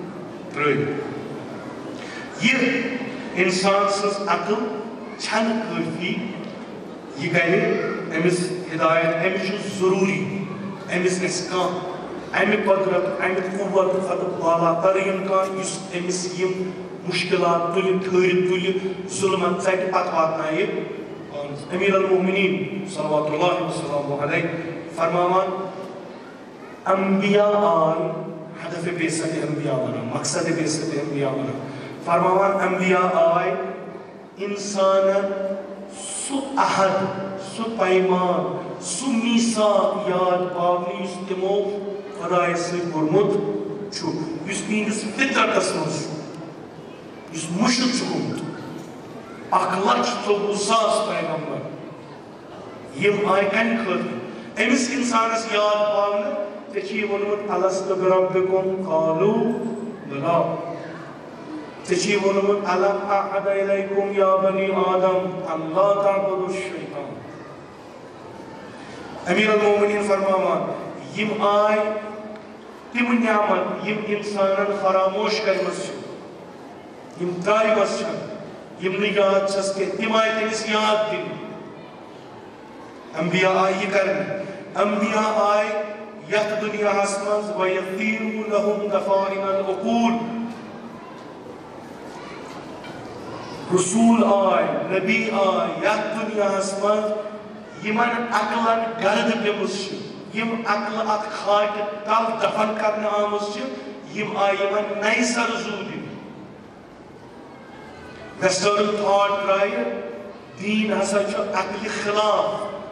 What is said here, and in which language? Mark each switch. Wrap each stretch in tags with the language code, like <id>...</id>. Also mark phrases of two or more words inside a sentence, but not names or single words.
<ks>ترٛٲوِتھ یہِ اِنسان سٕنٛز عقل چھنہٕ کٲفی یہِ کَرِ أمِس ہدایت أمِس چھُ ضروٗری أمِس گژھِ کانٛہہ امہِ قۄدرت امہِ قوت کھۄتہٕ بالا ترین کانٛہہ یُس أمِس یِم مُشکِلات تُلہِ ٹھٔہرِتھ تُلہِ ظُلمت ژٹہِ پتہٕ واتنایہِ پانس امیر المومنین</ks> <ar>صلوات اللہ وسلامہ علیہ</ar> <ks>فرماوان انبیاء آئے ہدف بعثت انبیاء ونان مقصد بعثت انبیاء ونان فرماوان انبیاء آئے انسانن سُہ عہد سُہ پیمان سُہ میثاق یاد پاونہِ یُس تِمو خدایس سۭتۍ کوٚرمُت چھُ یُس تِہنٛدِس فطرتس منٛز چھُ یُس مُشِد چھُ گوٚمُت 1,24,000 پیغمبر یِم آیہِ کَمہِ خٲطرٕ أمِس اِنسانس یاد پاونہٕ ژےٚ چھُے ووٚنمُت</ks> <ar>الستُ بربکم قالوا بلى</ar> <ks>ژےٚ چھُے ووٚنمُت</ks> <ar>الم اعہد الیکم یا بنی آدم ان لا تعبدوا الشیطان</ar> <ks>امیر المومنین فرماوان یِم آیہِ تِم نعمت یِم اِنسانن فراموش کرِمژ چھِ یِم ترٛٲیمژ چھےٚ یِم نہٕ یاد چھَس کیٚنٛہہ تِم آیہِ تٔمِس یاد دِنہٕ انبیاء آیہِ یہِ کرنہٕ انبیاء آیہِ یتھ دُنیاہس منٛز</ks> <ar>وَیَطِیرُوا لَهُم دَفَائِنَ الْعُقُولِ</ar> <ks>رسول آیہِ نبی آیہِ یتھ دُنیاہس منٛز یِمن عقلن گرد پیمٕژ چھِ یِم عقلہٕ اتھ خاکہِ تل دفن کرنہٕ آمٕژ چھِ یِم آیہِ یِمن نَیہِ سرٕ زُو دِنہٕ</ks> <en>Western thought</en> <ks>درٛایہِ دیٖن ہسا چھُ عقلہِ خلاف</ks>